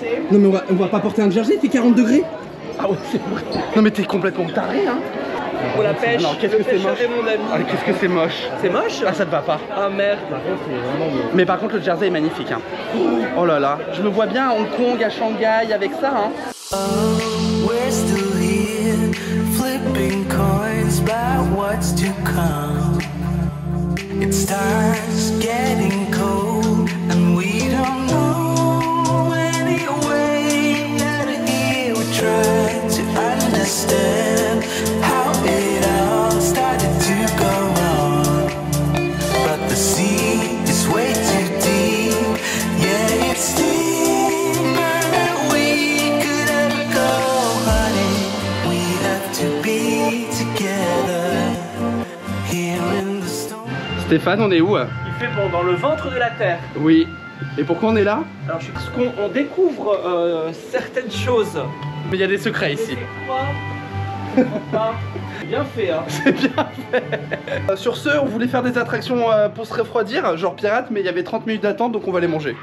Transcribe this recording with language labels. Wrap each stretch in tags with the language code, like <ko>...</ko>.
<fr>Non mais on va pas porter un jersey, il fait 40 degrés. Ah ouais, c'est vrai. Non mais t'es complètement taré, hein. Pour la pêche, non, qu'est-ce que c'est moche. mon ami. Ah, qu'est-ce que c'est moche. C'est moche? Ah, ça te va pas. Ah merde. Mais par contre, le jersey est magnifique, hein. Oh là là, je me vois bien à Hong Kong, à Shanghai avec ça, hein.</fr> <en>We're still here, flipping coins about what's to come. It starts getting cold, and we don't know any way out of here. We try to understand how it all started to go wrong, but the sea is way too deep. Yeah, it's deeper than we could ever go, honey. We have to be together here in the storm.</en> <fr>Stéphane, on est où? Il fait bon dans le ventre de la terre. Oui. Et pourquoi on est là? Alors, parce qu'on découvre certaines choses. Mais il y a des secrets ici. Quoi? Pas. Bien fait, hein. C'est bien fait. Sur ce, on voulait faire des attractions pour se refroidir, genre pirate, mais il y avait 30 minutes d'attente, donc on va les manger.</fr>